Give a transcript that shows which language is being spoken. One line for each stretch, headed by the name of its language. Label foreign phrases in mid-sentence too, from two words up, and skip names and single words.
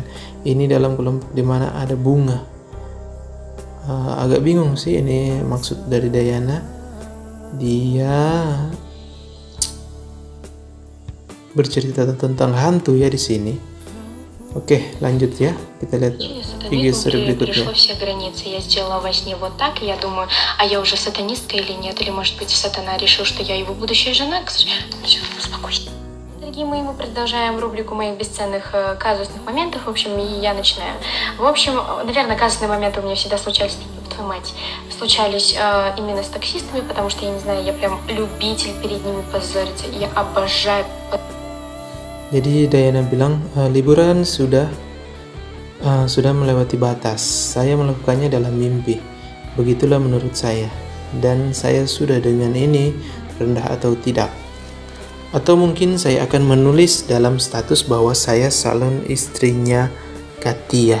Indonesian: Ini dalam kelompok di mana ada bunga. Agak bingung sih ini maksud dari Dayana. Dia bercerita tentang hantu ya di sini. Oke, lanjut ya. Kita lihat video berikutnya.
Russian: Перешло все границы. Я сделала во сне вот так, и я думаю, а я уже сатанистка или нет? Или, может быть, сатана решил, что я его будущая жена? Все, успокойся. Дорогие мои, мы продолжаем рубрику моих бесценных казусных моментов. В общем, и я начинаю. В общем, наверное, казусные моменты у меня всегда случались, твою мать, случались именно с таксистами, потому что, я не знаю, я прям любитель перед ними позориться. Я обожаю.
Indonesian: Jadi Dayana bilang, liburan sudah melewati batas. Saya melakukannya dalam mimpi. Begitulah menurut saya. Dan saya sudah dengan ini rendah atau tidak. Atau mungkin saya akan menulis dalam status bahwa saya salon istrinya Katia.